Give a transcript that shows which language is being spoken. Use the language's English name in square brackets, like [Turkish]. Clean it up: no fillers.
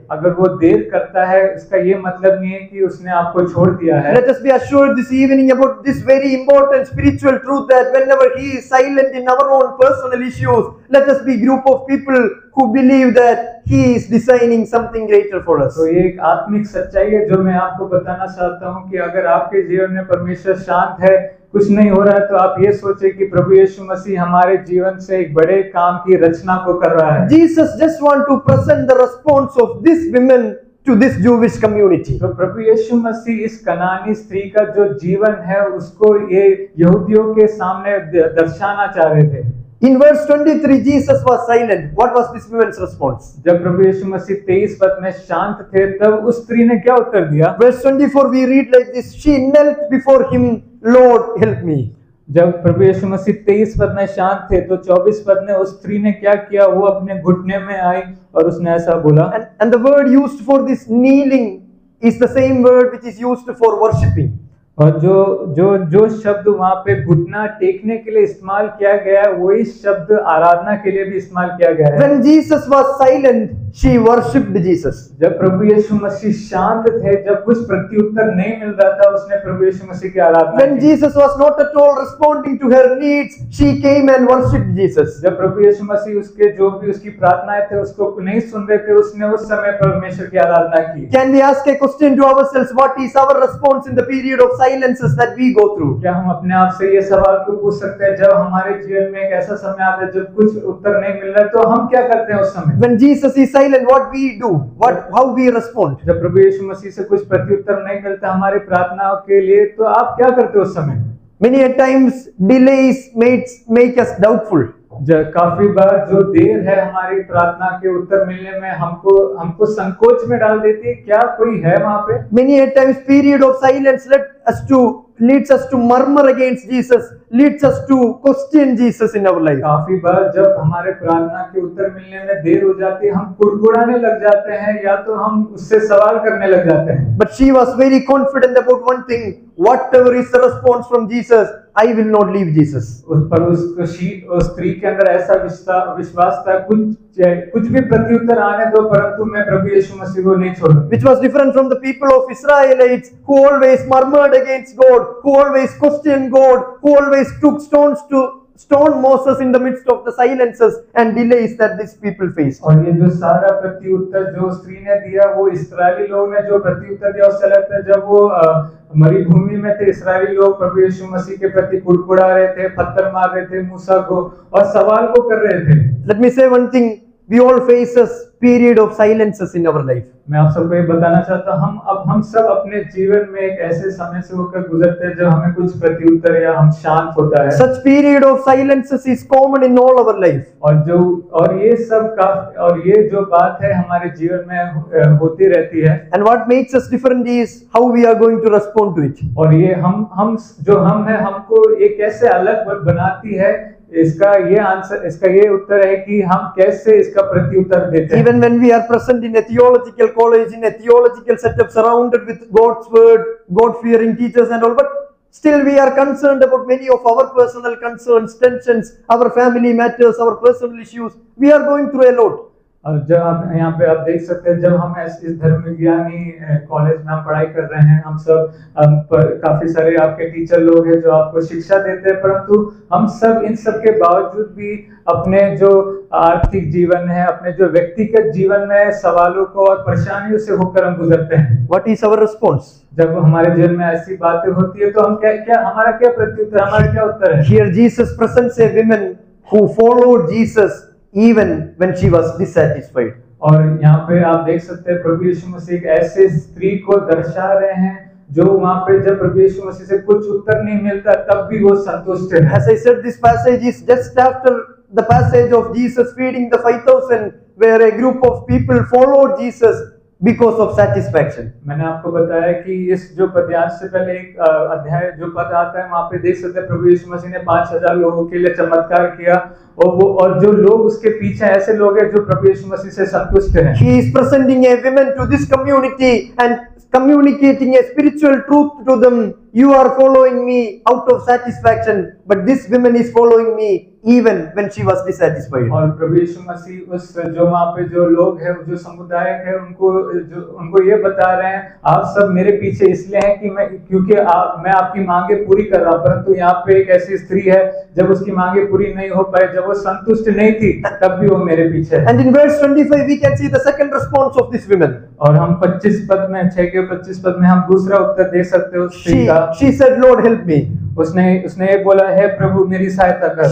[Hindi] अगर वो देर करता है इसका ये मतलब नहीं है कि उसने आपको छोड़ दिया है। [English] Let us be assured this evening about this very important spiritual truth that whenever He is silent in our own personal issues, let us be a group of people who believe that He is designing something greater for us. [Hindi] तो ये एक आत्मिक सच्चाई है जो मैं आपको बताना चाहता हूँ कि अगर आपके जीवन में परमेश्वर शांत है, कुछ नहीं हो रहा है, तो आप ये सोचे कि प्रभु यीशु मसीह हमारे जीवन से एक बड़े काम की रचना को कर रहा है। [English] Jesus just want to present the response of this women to this Jewish community. [Hindi] तो प्रभु यीशु मसीह इस कनानी स्त्री का जो जीवन है उसको ये यहूदियों के सामने दर्शाना चाह रहे थे। [English] In verse 23, Jesus was silent. What was this woman's response? [Hindi] जब प्रभु यीशु मसीह 23 पद में शांत थे तब उस स्त्री ने क्या उत्तर दिया? [English] Verse 24 we read like this, she knelt before Him, Lord help me. [Hindi] जब प्रभु यीशु मसीह 23 पद में शांत थे तो 24 पद में उस स्त्री ने क्या किया? वो अपने घुटने में आई और उसने ऐसा बोला। [English] And the word used for this kneeling is the same word which is used for worshipping. [Hindi] और जो शब्द वहां पे घुटना टेकने के लिए इस्तेमाल किया गया है, वही शब्द आराधना के लिए भी इस्तेमाल किया गया है। [English] When Jesus was silent, she worshipped Jesus. [Hindi] जब प्रभु यीशु मसीह शांत थे, जब कुछ प्रत्युत्तर नहीं मिल रहा था, उसने प्रभु यीशु मसीह की आराधना [English] When [Hindi] की। [English] Jesus was not at all responding to her needs, she came and worshipped Jesus. [Hindi] जब प्रभु यीशु मसीह उसके जो भी उसकी प्रार्थनाएं थे उसको नहीं सुन रहे थे, उसने उस समय परमेश्वर की आराधना की। [English] Can we ask a question to ourselves? What is our response in the period of silences that we go through? [Hindi] क्या हम अपने आप से ये सवाल को पूछ सकते हैं, जब हमारे जीवन में एक ऐसा समय आता है जब कुछ उत्तर नहीं मिल रहा है, तो हम क्या करते हैं उस समय? [English] When Jesus is silent, what we do? How we respond? [Hindi] जब प्रभु यीशु मसीह से कुछ प्रत्युत्तर नहीं मिलता हमारी प्रार्थनाओं के लिए, तो आप क्या करते हो उस समय? [English] Many a times delays make us doubtful. [Hindi] काफी बार जो देर है हमारी प्रार्थना के उत्तर मिलने में हमको संकोच में डाल देती है। क्या कोई है वहां पे? [English] Many a times period of silence leads us to murmur against Jesus, leads us to question Jesus in our life. [Hindi] काफी बार जब हमारे प्रार्थना के उत्तर मिलने में देर हो जाती है, हम कुड़कुड़ाने लग जाते हैं या तो हम उससे सवाल करने लग जाते हैं। [English] But she was very confident about one thing: whatever is the response from Jesus, I will not leave Jesus. [Hindi] उस स्त्री के अंदर ऐसा विश्वास था, कुछ भी प्रत्युत्तर आने दो, परंतु मैं प्रभु यीशु मसीह को नहीं छोड़ूंगा। [English] Which was different from the people of Israelites who always murmured against God, who always questioned God, who always took stones to stone Moses in the midst of the silences and delays that these people faced. [Hindi] और ये जो सारा प्रत्युत्तर जो स्त्री ने दिया, वो इस्राएली लोग ने जो प्रत्युत्तर दिया, उससे लगता है जब वो मरुभूमि में थे, इस्राएली लोग प्रभु यीशु मसीह के प्रति कुड़कुड़ा रहे थे, पत्थर मार रहे थे मूसा को और सवाल को कर रहे थे। [English] Let me say one thing: we all face a period of silences in our life. [Hindi] मैं आप सबको ये बताना चाहता हूँ, हम सब अपने जीवन में एक ऐसे समय से होकर गुजरते हैं जब हमें कुछ प्रत्युत्तर या हम शांत होता है। [English] Such period of silences is common in all our life. [Hindi] और ये जो बात है हमारे जीवन में होती रहती है। [English] And what makes us different is how we are going to respond to it. [Hindi] और ये हम है, हमको ये कैसे अलग बनाती है, इसका ये उत्तर है कि हम कैसे इसका प्रत्युत्तर देते हैं। [English] Even when we are present in a theological college, in a theological setup, surrounded with God's word, God-fearing teachers and all, but still we are concerned about many of our personal concerns, tensions, our family matters, our personal issues. We are going through a lot. [Hindi] और जब आप यहाँ पे आप देख सकते हैं, जब हम इस धर्म विज्ञानी कॉलेज में हम पढ़ाई कर रहे हैं, हम सब काफी सारे आपके टीचर लोग हैं जो आपको शिक्षा देते हैं, परंतु हम सब इन सब के बावजूद भी अपने जो आर्थिक जीवन है, अपने जो व्यक्तिगत जीवन में सवालों को और परेशानियों से होकर हम गुजरते हैं। [English] What is our response? [Hindi] जब हमारे जीवन में ऐसी बातें होती है तो हम हमारा क्या प्रत्युत्तर, हमारा क्या उत्तर है? [English] Here Jesus presents a woman who followed Jesus even when she was dissatisfied. [Hindi] और यहाँ पे आप देख सकते हैं प्रभु यीशु मसीह एक ऐसे स्त्री को दर्शा रहे हैं जो वहाँ पे जब प्रभु यीशु मसीह से कुछ उत्तर नहीं मिलता तब भी वो संतुष्ट है। [English] As I said, this passage is just after the passage of Jesus feeding the 5,000, where a group of people followed Jesus because of satisfaction. [Hindi] मैंने आपको बताया कि इस जो पद्यांश से पहले एक अध्याय जो पद आता है, वहाँ पे देख सकते हैं प्रभु यीशु मसीह ने 5,000 लोगों के लिए चमत्कार किया और जो लोग उसके पीछे ऐसे लोग हैं जो प्रभु यीशु मसीह से संतुष्ट हैं। [English] He is presenting a woman to this community and communicating a spiritual truth to them. You are following me out of satisfaction, but this woman is following me even when she was dissatisfied. [Hindi] और प्रभु यीशु मसीह उस जो वहाँ पे जो लोग हैं, जो समुदाय है, उनको ये बता रहे हैं, आप सब मेरे पीछे इसलिए हैं कि मैं आपकी मांगे पूरी कर रहा हूँ। परंतु यहाँ पे एक ऐसी स्त्री है, जब उसकी मांगे पूरी नहीं हो पाए, जब वो संतुष्ट नहीं थी, तब भी वो मेरे पीछे है। [English] And in verse 25 we can see the second response of this woman. [Hindi] और हम 25 पद में 6 के 25 पद में हम दूसरा उत्तर दे सकते हैं उस स्त्री का। [English] She said, Lord, help me. [Hindi] उसने ये बोला, है प्रभु मेरी सहायता कर।